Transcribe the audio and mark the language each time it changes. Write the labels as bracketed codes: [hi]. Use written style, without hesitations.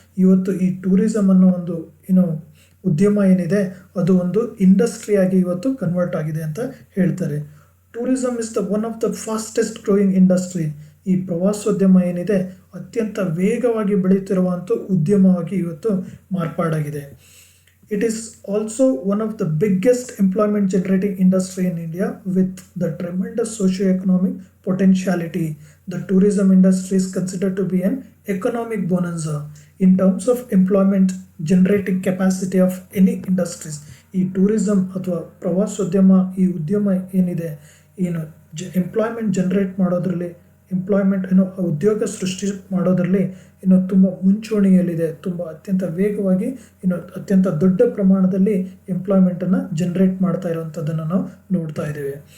[kn] ಇವತ್ತು ಈ ಟೂರಿಸಮ್ ಅನ್ನೋ ಒಂದು ಉದ್ಯಮ ಏನಿದೆ ಅದು ಒಂದು ಇಂಡಸ್ಟ್ರಿಯಾಗಿ ಇವತ್ತು ಕನ್ವರ್ಟ್ ಆಗಿದೆ ಅಂತ ಹೇಳ್ತಾರೆ. [en] Tourism is the one of the fastest growing industry. [kn] ಈ ಪ್ರವಾಸೋದ್ಯಮ ಏನಿದೆ ಅತ್ಯಂತ ವೇಗವಾಗಿ ಬೆಳೆಯುತ್ತಿರುವಂಥ ಉದ್ಯಮವಾಗಿ ಇವತ್ತು ಮಾರ್ಪಾಡಾಗಿದೆ. [en] It is also one of the biggest employment generating industry in India with the tremendous socio-economic potentiality. The tourism industry is considered to be an economic bonanza in terms of employment generating capacity of any industries. [kn] ಈ tourism ಅಥವಾ ಪ್ರವಾಸೋದ್ಯಮ ಈ ಉದ್ಯಮ ಏನಿದೆ employment generate ಮಾಡೋದ್ರಲ್ಲಿ, ಉದ್ಯೋಗ ಸೃಷ್ಟಿ ಮಾಡೋದ್ರಲ್ಲಿ ತುಂಬ ಮುಂಚೂಣಿಯಲ್ಲಿದೆ. ತುಂಬ ಅತ್ಯಂತ ವೇಗವಾಗಿ ಅತ್ಯಂತ ದೊಡ್ಡ ಪ್ರಮಾಣದಲ್ಲಿ ಎಂಪ್ಲಾಯ್ಮೆಂಟನ್ನು ಜನರೇಟ್ ಮಾಡ್ತಾ ಇರೋವಂಥದ್ದನ್ನು ನಾವು ನೋಡ್ತಾ ಇದ್ದೇವೆ.